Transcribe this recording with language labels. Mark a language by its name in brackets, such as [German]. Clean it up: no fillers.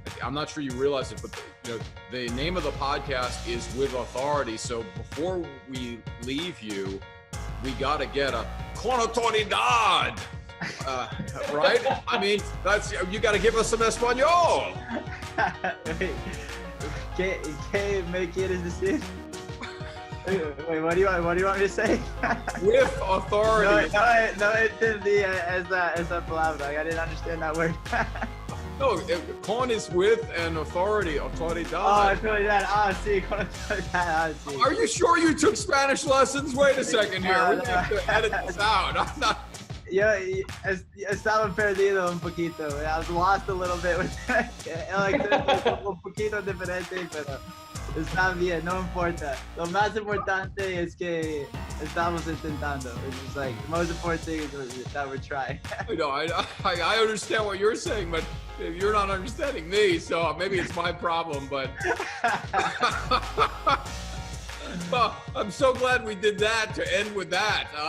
[English] I'm not sure you realize it, but the name of the podcast is With Authority. So before we leave you, we got to get a con autoridad, right? I mean, you got to give us some Espanol. [Spanish] Wait, ¿qué me quieres decir? [English] Wait, what do you want me to say? With authority. [Spanish] No entendí esa palabra. [English] I didn't understand that word. No, con is with and authority, autoridad. [Spanish] Oh, autoridad. Sí, con autoridad. Sí. [English] Are you sure you took Spanish lessons? Wait a second here. We have to edit this out. I'm not. [Spanish] Yo estaba perdido un poquito. [English] I was lost a little bit with [Spanish] un poquito diferente, pero está bien, no importa. Lo más importante es que estamos intentando. [English] It's just like the most important thing is that we're trying. I understand what you're saying, but you're not understanding me, so maybe it's my problem, but well, I'm so glad we did that to end with that.